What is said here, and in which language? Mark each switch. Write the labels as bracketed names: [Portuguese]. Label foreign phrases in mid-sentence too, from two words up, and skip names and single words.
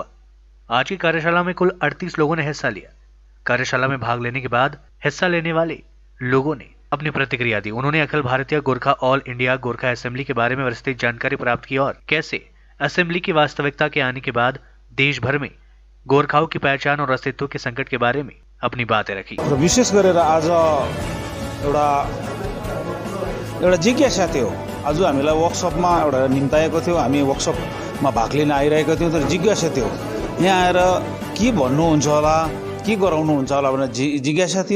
[Hindi] आज की कार्यशाला में कुल 38 लोगों ने हिस्सा लिया। कार्यशाला में भाग लेने के बाद हिस्सा लेने वाले लोगों ने अपनी प्रतिक्रिया दी। उन्होंने अखिल भारतीय गोरखा ऑल इंडिया गोरखा असेंबली के बारे में विस्तृत जानकारी प्राप्त की और कैसे असेंबली की वास्तविकता के आने के बाद देश भर में गोरखाओं की पहचान और अस्तित्व के संकट के बारे में अपनी बातें रखी। [Nepali] र विशेष गरेर आज एउटा जिज्ञासा थियो। आज हामीलाई वर्कसपमा एउटा निम्ताएको थियो, हामी वर्कसपमा भाग लिन आइरहेको थियौँ, तर जिज्ञासा थियो यहाँ आएर के भन्नुहुन्छ होला, के गराउनुहुन्छ होला भनेर जिज्ञासा थियो।